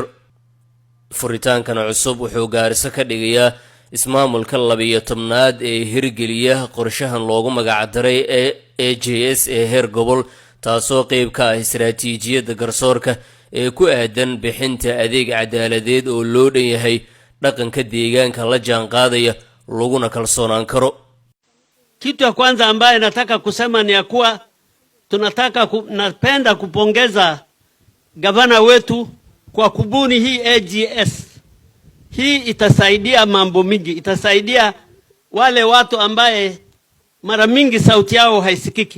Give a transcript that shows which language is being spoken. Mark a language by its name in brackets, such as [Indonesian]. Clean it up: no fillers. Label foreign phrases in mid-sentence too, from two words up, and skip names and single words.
[Somali] furitaankan cusub wuxuu Gaarisa ka dhigayaa ismaamulka 12aad ee hirgeliya qorshahan loogu magac daray AJS ee heer gobol, taasoo qayb ka ah istiraatiijiyadda garsoorka ee ku aadan bixinta adeeg cadaaladeed oo loo dhan yahay, dhaqanka deegaanka la jaan qaadaya, laguna kalsoonaan karo. [Swahili] Kitu ya kwanza ambaye nataka kusema ni ya kuwa napenda kupongeza gavana wetu kwa kubuni hii AJS. Hii itasaidia mambo mingi, itasaidia wale watu ambaye mara mingi sauti yao haisikiki.